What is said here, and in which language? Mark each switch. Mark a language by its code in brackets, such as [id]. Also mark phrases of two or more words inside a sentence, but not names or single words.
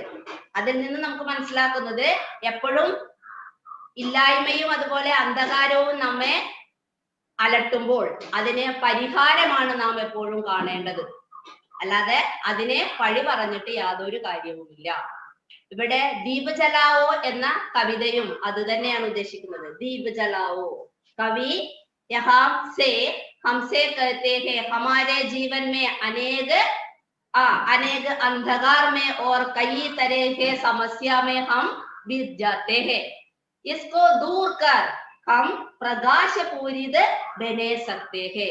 [ml] അതിൽ നിന്ന് നമുക്ക് മനസ്സിലാക്കുന്നത്, എപ്പോഴും ഇല്ലായ്മയും അതുപോലെ അന്ധകാരവും നമ്മെ അലട്ടുമ്പോൾ അതിന് പരിഹാരമാണ് നാം എപ്പോഴും കാണേണ്ടത്. അല്ലാതെ അതിനെ പഴി പറഞ്ഞിട്ട് യാതൊരു കാര്യവുമില്ല. ഇവിടെ ദീപ് ജലാओ എന്ന കവിതയും അത് തന്നെയാണ് ഉദ്ദേശിക്കുന്നത്. ദീപ് ജലാओ, [hi] कवि यहाँ से हमसे कहते हैं, हमारे जीवन में अनेक अंधकार में और कई तरह के समस्या में हम बीत जाते हैं। इसको दूर कर हम प्रकाश पूरित बने सकते हैं।